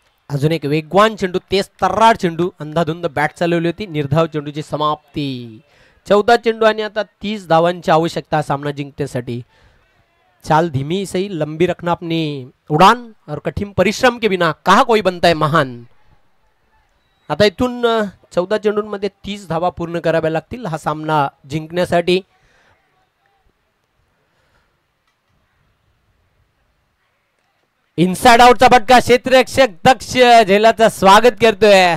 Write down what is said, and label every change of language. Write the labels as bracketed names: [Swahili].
[Marathi] अजून एक वेगवान चेंडू, तेज तर्रार चेंडू. अंधाधुंद बॅट चालवली होती. निर्धाव चेंडूची समाप्ती. 14 चेंडू आणि आता 30 धावांची आवश्यकता सामना जिंकण्यासाठी. [Hindi] चाल धीमी सही, लंबी रखना अपनी उड़ान और कठिन परिश्रम के बिना कहा कोई बनता है महान. [Marathi] आता इथून 14 चेंडूंमध्ये 30 धावा पूर्ण कराव्या लागतील हा सामना जिंकण्यासाठी. इनसाइड आउटचा फटका. क्षेत्ररक्षक दक्ष झेलाचं स्वागत करतोय.